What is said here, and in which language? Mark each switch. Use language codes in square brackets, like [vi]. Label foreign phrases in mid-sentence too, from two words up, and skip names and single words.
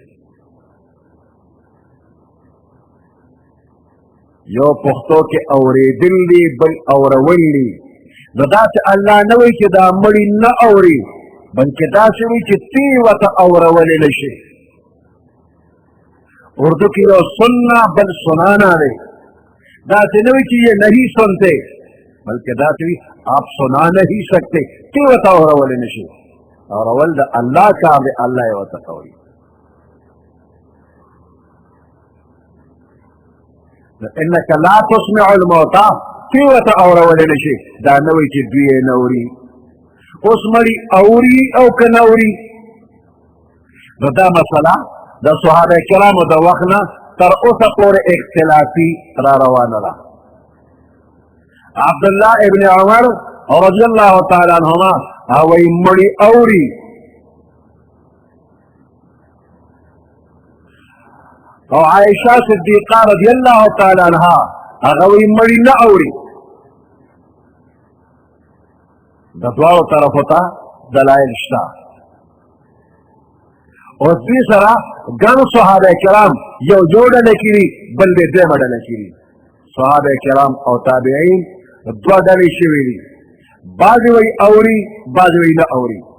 [ps] یو پښتو کې اورېدل دي بل اورول دي نو داسې الله نه وایي چې دا مړي نه اوري بلکې داسې وایي چې تی ورته اورولې نه شي اردو کې یو سننا بل سنانا دی داسې نه وایي چې [ur] یہ نہیں سنتے [ps] بلکې داسې وایي [ur] آپ سنا نہیں سکتے [ps] تی ورته اورولې نه شي اورول د الله کار دی الله یې ورته کوي [ar] انک لا تسمع الموتى [ps] تی ورته اورولې نه شي دا نه وایي چې دوی یې نه اوري اوس مړي اوري او که نه اوري نو دا مسله د صحابه کرامو د وخت نه تر اوسه پورې اختلافي را روانه ده عبدالله ابن عمر [ar] رضی الله تعالی عنهما [ps] هغوی مړي اوري او عائشہ صدیقہ [ar] رضی اللہ تعالی عنہ [ps] هغوی مړي نه اوري د دواړو طرفو ته دلایل شته. اوس دې سره ګڼ صحابه کرام یو ډله کړي بل دې دویمه ډله کړي. صحابه کرام او تابعین دوه ډلې شوي دي، بعضې وایي اوري بعضې وایي نه اوري.